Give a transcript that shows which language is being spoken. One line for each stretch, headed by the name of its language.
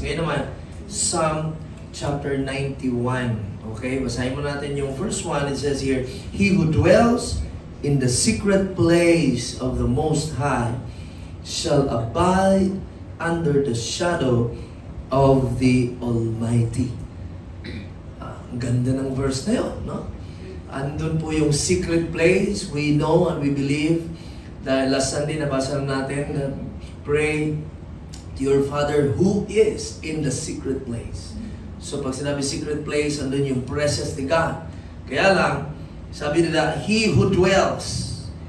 Filipino: Ngayon naman, Psalm chapter 91. Okay, basahin mo natin yung verse 1.
English: It says here, He who dwells in the secret place of the Most High shall abide under the shadow of the Almighty.
Filipino: Ang ganda ng verse na yun, no? Andun po yung secret place.
English: We know and we believe
Filipino: dahil
English: last Sunday
Filipino: nabasa natin na
English: pray to your Father who is in the secret place.
Filipino: So pag sinabi secret place, andun yung presence ni God. Kaya lang, sabi nila,
English: He who dwells.